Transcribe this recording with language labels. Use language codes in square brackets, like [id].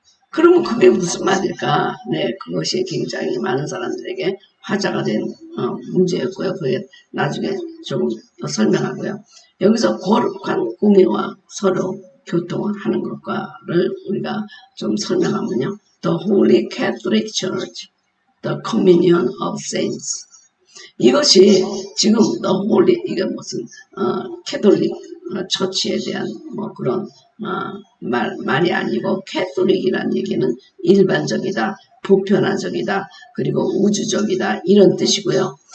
[ko] 그러면 그게 무슨 말일까? 네, 그것이 굉장히 많은 사람들에게 화제가 된 문제였고요. 그게 나중에 좀 더 설명하고요. 여기서 거룩한 공예와 서로 교통하는 것과를 우리가 좀 설명하면요. [en] The Holy Catholic Church, The Communion of Saints. [ko] 이것이 지금 The Holy, 이게 무슨 캐톨릭 처치에 대한 뭐 그런 말이 아니고, 캐톨릭이라는 얘기는 일반적이다, 보편화적이다, 그리고 우주적이다, 이런 뜻이고요.